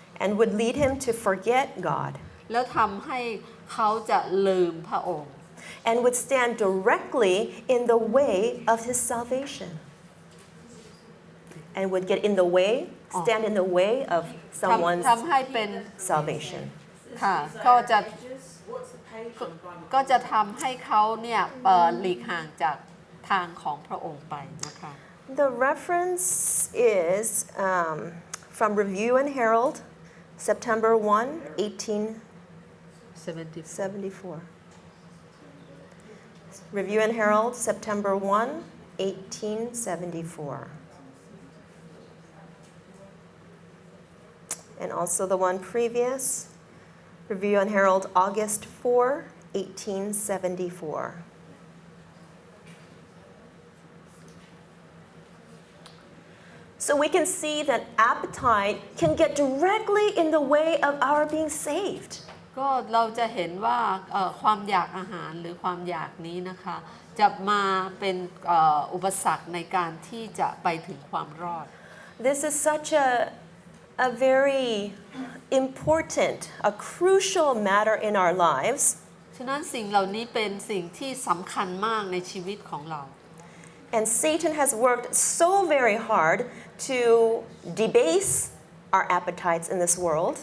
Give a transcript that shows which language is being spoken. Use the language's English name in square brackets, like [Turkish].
[English] And would lead him to forget God. [Thai] แล้วทำให้เขาจะลืมพระองค์ [English] And would stand directly in the way of his salvation. And would get in the way, stand in the way of someone's [Thai] ทำให้เป็น [English] salvation. [Thai] ค่ะก็จะทำให้เขาเนี่ยหลีกห่างจากทางของพระองค์ไปนะคะ [English] The reference is from Review and Herald, September 1, 1874. Review and Herald, September 1, 1874. And also the one previous, Review and Herald, August 4, 1874. So we can see that appetite can get directly in the way of our being saved. [Thai] ก็เราจะเห็นว่าความอยากอาหารหรือความอยากนี้นะคะจะมาเป็นอุปสรรคในการที่จะไปถึงความรอด [English] This is such a very important, a crucial matter in our lives. [Thai] ฉะนั้นสิ่งเหล่านี้เป็นสิ่งที่สำคัญมากในชีวิตของเรา [English] And Satan has worked so very hard to debase our appetites in this world.